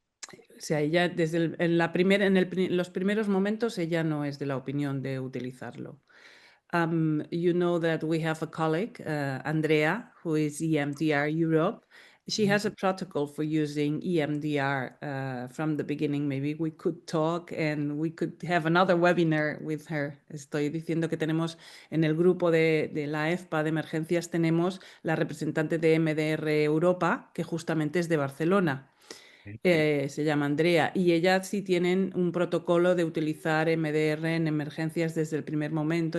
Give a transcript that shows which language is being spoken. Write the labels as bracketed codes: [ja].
[es] O sea, ella desde los primeros momentos, ella no es de la opinión de utilizarlo. [en] You know that we have a colleague, Andrea, who is EMDR Europe. She has a protocol for using EMDR from the beginning. Maybe we could talk and we could have another webinar with her. [es] Estoy diciendo que tenemos en el grupo de la EFPA de emergencias, tenemos la representante de MDR Europa, que justamente es de Barcelona. Se llama Andrea y ella sí tienen un protocolo de utilizar MDR en emergencias desde el primer momento.